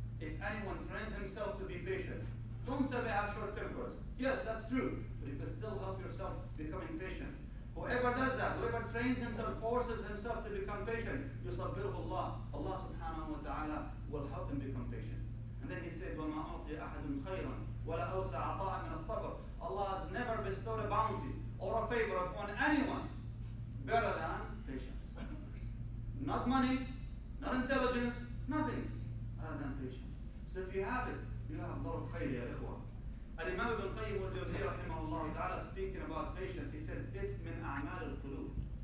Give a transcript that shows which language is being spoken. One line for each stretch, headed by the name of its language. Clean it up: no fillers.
English: If anyone trains himself to be patient, don't tell me I have short tempers. Yes, that's true, but you can still help yourself becoming patient. Whoever does that, whoever trains himself, forces himself to become patient,
Arabic: يُصَبِّرْهُ اللَّهُ.
English: Allah subhanahu wa ta'ala will help him become patient. And then he said,
Arabic: وَمَا أُعْطِيَ أَحَدٌ خَيْرًا وَلَا أَوْسَعَ عَطَاءً مِنَ الصَّبْرِ.
English: Allah has never bestowed a bounty or a favor upon anyone better than patience. Not money, not intelligence, nothing other than patience. So if you have it, you have a lot of khayr, ya ikhwa. Al-Imam Ibn Qayyim al-Jawziyya rahimahullah ta'ala, speaking about patience, he says, it's
Arabic: min a'mal al-qulub.